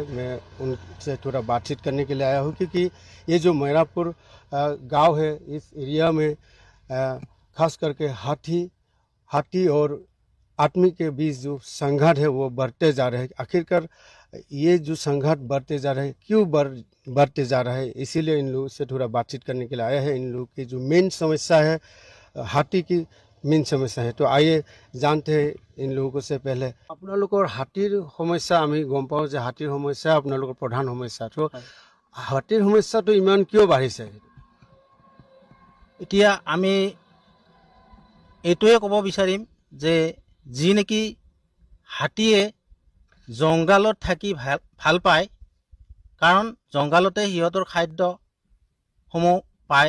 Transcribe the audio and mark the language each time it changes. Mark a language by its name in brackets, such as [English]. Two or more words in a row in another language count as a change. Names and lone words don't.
[Hindi] मैं उनसे थोड़ा बातचीत करने के लिए आया हूं क्योंकि ये जो मोइरापुर गांव है, इस एरिया में खास करके हाथी और आदमी के बीच जो संघर्ष है वो बढ़ते जा रहे हैं। आखिरकार ये जो संघर्ष बढ़ते जा रहे हैं, क्यों बढ़ते जा रहा है, इसीलिए इन लोगों से थोड़ा बातचीत करने के लिए आया है। इन लोगों की जो मेन समस्या है, हाथी की मेन समस्या है। तो आइए जानते हैं इन लोगों से। [Assamese] पहले আপোনালোকৰ হাতীৰ সমস্যা আমি গম পাওঁ যে হাতীৰ সমস্যা আপোনালোকৰ প্ৰধান সমস্যা। তো হাতীৰ সমস্যাটো ইমান কিয় বাঢ়িছে? এতিয়া আমি এইটোৱে ক'ব বিচাৰিম যে যি নেকি হাতীয়ে জংঘলত থাকি ভাল পায়, কাৰণ জংঘলতে সিহঁতৰ খাদ্যসমূহ পায়।